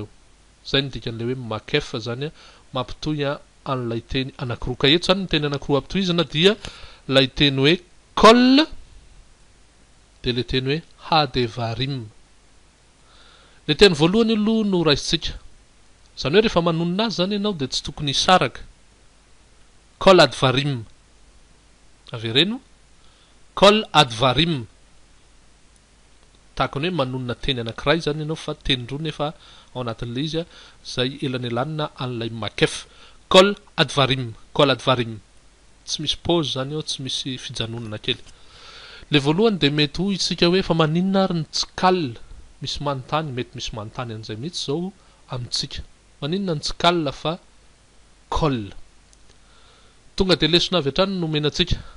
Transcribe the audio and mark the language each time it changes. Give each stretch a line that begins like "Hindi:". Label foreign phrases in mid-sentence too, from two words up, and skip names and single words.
Malagasy: Zay ny dikan'le hoe makef zany mampitohy an'ilay teny anankiroa. Ka eto zany ny teny anankiroa ampitohizana dia lay teny hoe kol de le teny hoe hadevarim. Le teny voalohany aloha no raisitsika, zany hoe rehefa manonona azy zany ianao de tsy tokony hisaraka.
Hebrew: כל הדברים, avereno כל הדברים,
Malagasy: tahakany hoe manonona teny anankiray zany ianao fa teny roa nefa ao anatin'le izy zay elanelanina an'ilay makef.
Hebrew: כל הדברים, כל הדברים,
Malagasy: tsy misy pause zany ao, tsy misy fijanonana kely. Le voalohany de mety ho isika hoe fa maninona ary ny tsy kal, misy manontany, mety misy manontany an'izay mihitsy zao amintsika, maninona ny tsy kal fa kol. Tonga de lesona avy hatrany no menatsika.